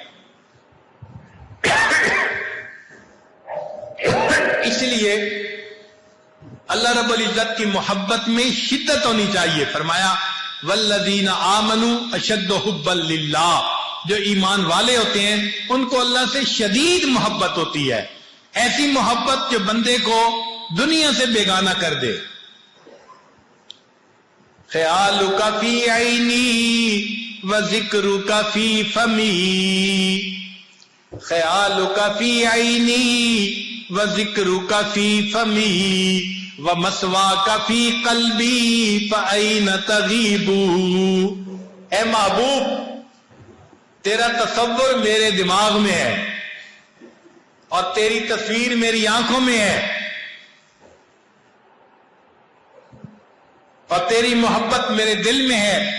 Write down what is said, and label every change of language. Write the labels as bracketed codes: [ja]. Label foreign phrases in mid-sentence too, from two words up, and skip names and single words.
[ur] اس لیے اللہ رب العزت کی محبت میں شدت ہونی چاہیے. فرمایا [ar] والذین آمنوا اشد حبا للہ، [ur] جو ایمان والے ہوتے ہیں ان کو اللہ سے شدید محبت ہوتی ہے، ایسی محبت جو بندے کو دنیا سے بیگانہ کر دے. [ar] خیالک فی عینی وذکرک فی فمی، خیالک فی عینی وذکرک فی فمی ومثواک فی قلبی فأین تغیب. [ur] اے محبوب تیرا تصور میرے دماغ میں ہے اور تیری تصویر میری آنکھوں میں ہے اور تیری محبت میرے دل میں ہے.